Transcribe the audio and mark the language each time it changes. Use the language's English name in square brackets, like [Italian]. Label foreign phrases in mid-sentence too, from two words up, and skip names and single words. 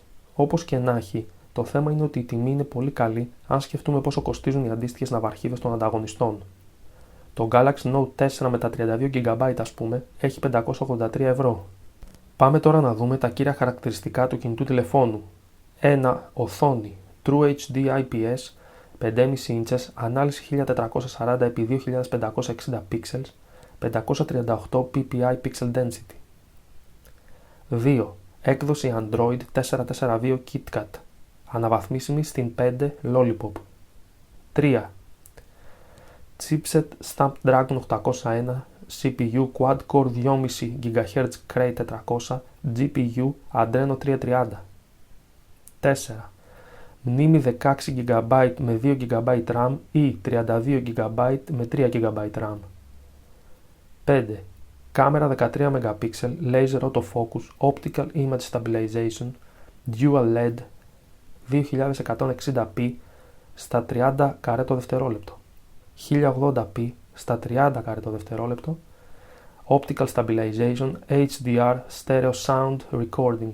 [Greek] Όπως και να έχει, το θέμα είναι ότι η τιμή είναι πολύ καλή αν σκεφτούμε πόσο κοστίζουν οι αντίστοιχες ναυαρχίδες των ανταγωνιστών. Το Galaxy Note 4 με τα 32GB ας πούμε έχει 583 ευρώ. Πάμε τώρα να δούμε τα κύρια χαρακτηριστικά του κινητού τηλεφώνου. [English] 1. Οθόνη True HD IPS 5,5 inches, ανάλυση 1440x2560 pixels, 538 ppi pixel density. 2. [Greek] Έκδοση Android 442 KitKat, αναβαθμίσιμη στην 5 Lollipop. 3. [English] Chipset Snapdragon 801, CPU Quad-Core 2,5 GHz Cray 400, GPU Adreno 330. 4. [Greek] Μνήμη 16GB με 2GB RAM ή 32GB με 3GB RAM. [English] 5. Κάμερα 13 MP, Laser Autofocus, Optical Image Stabilization, Dual LED, [Greek] 2160p στα 30 καρέ το δευτερόλεπτο, 1080p στα 30 καρέ το δευτερόλεπτο, [English] Optical Stabilization, HDR, Stereo Sound Recording.